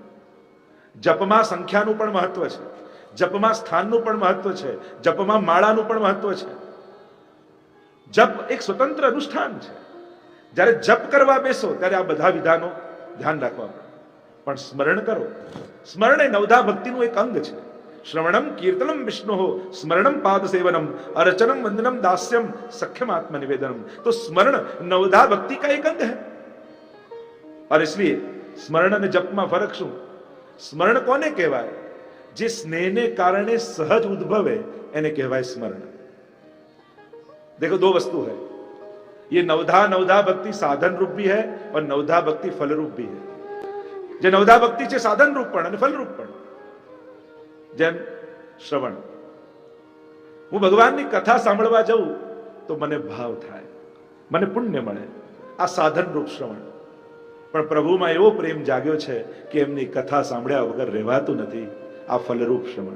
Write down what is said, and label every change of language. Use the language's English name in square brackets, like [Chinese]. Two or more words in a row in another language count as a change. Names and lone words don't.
[Gujarati] જપમાં સંખ્યાનું પણ મહત્વ છે, જપમાં સ્થાનનું પણ મહત્વ છે, જપમાં માળાનું પણ મહત્વ છે। જપ એક સ્વતંત્ર અનુષ્ઠાન છે। જ્યારે જપ કરવા બેસો ત્યારે આ બધા વિધાનો ધ્યાન રાખવા પડે। પણ સ્મરણ કરો, સ્મરણ એ નવધા ભક્તિનું એક અંગ છે। [Sanskrit] श्रवणम कीर्तनम विष्णु हो, स्मरणम पाद सेवनम, अर्चनम वंदनम दास्यम, सख्यम आत्म निवेदनम। [Hindi] तो स्मरण नवधा भक्ति का एक अंग है। और इसलिए स्मरण ने जप में [Gujarati] ફરક શું? સ્મરણ કોને કહેવાય? જે સ્નેહ ને કારણે સહજ ઉદ્ભવે એને કહેવાય સ્મરણ। [Hindi] देखो 2 वस्तु है, ये नवधा भक्ति साधन रूप भी है और नवधा भक्ति फल रूप भी है। [Gujarati] जे नवधा भक्ति છે સાધન રૂપ પણ અને ફલ રૂપ પણ। જેમ શ્રવણ, હું ભગવાનની કથા સાંભળવા જાઉં તો મને ભાવ થાય, મને પુણ્ય મળે, આ સાધન રૂપ શ્રવણ। પણ પ્રભુમાં એવો પ્રેમ જાગ્યો છે કે એમની કથા સાંભળ્યા વગર રહેવાતું નથી, આ ફલરૂપ શ્રવણ।